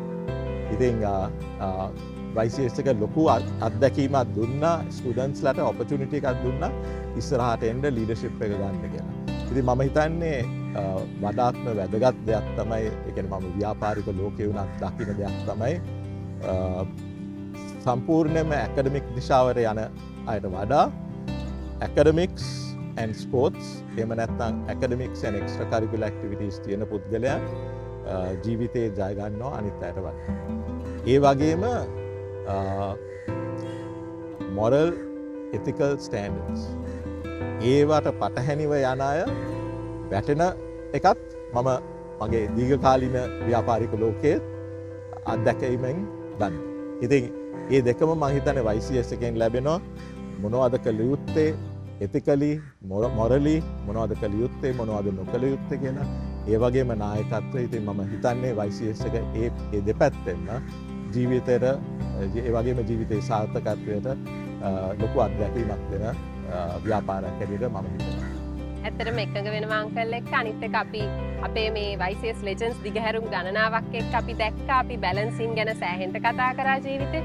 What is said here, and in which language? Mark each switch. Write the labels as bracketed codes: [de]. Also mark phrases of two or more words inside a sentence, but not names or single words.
[si] ඉතින් YCS එක ලොකු අත්දැකීමක් දුන්නා ස්ටුඩන්ට්ස්ලාට ඔපචුනිටි එකක් දුන්නා ඉස්සරහට එන්න ලීඩර්ෂිප් එක ගන්න කියලා. ඉතින් මම හිතන්නේ වඩාත්ම වැදගත් දෙයක් තමයි ඒ කියන්නේ මම ව්‍යාපාරික ලෝකේ වුණත් දකින්න දෙයක් තමයි සම්පූර්ණයෙන්ම ඇකඩමික් දිශාවට යන අයට වඩා ඇකඩමික්ස් [en] and sports [si] එහෙම නැත්නම් [en] academics and extracurricular activities [si] තියෙන පුද්ගලයන් ජීවිතේ ජය ගන්නවා අනිත් අයට වඩා. ඒ වගේම [en] moral ethical standards [si] ඒවට පටහැනිව යන අය වැටෙන එකත් මම මගේ දීර්ඝකාලීන ව්‍යාපාරික ලෝකයේ අත්දැකීමෙන් දන්නවා. ඉතින් මේ දෙකම මම හිතන්නේ YCS එකෙන් ලැබෙනවා මොනවද කළ යුත්තේ [en] ethically morally [si] මොනවද කළ යුත්තේ මොනවද නොකළ යුත්තේ කියලා. ඒ වගේම නායකත්වය ඉතින් මම හිතන්නේ YCS එක ඒ දෙපැත්තෙන්ම ජීවිතේට ඒ වගේම ජීවිතේ සාර්ථකත්වයට ලොකු අත්දැකීමක් දෙන ව්‍යාපාරයක් හැටියට මම හිතනවා. ඇත්තටම එකඟ වෙනවා අංකල් එක්ක. අනිත් එක අපි අපේ මේ YCS Legends දිගහැරුම් ගණනාවක් එක්ක අපි දැක්කා අපි බැලන්සින් ගැන සෑහෙන්න කතා කරා ජීවිතේ.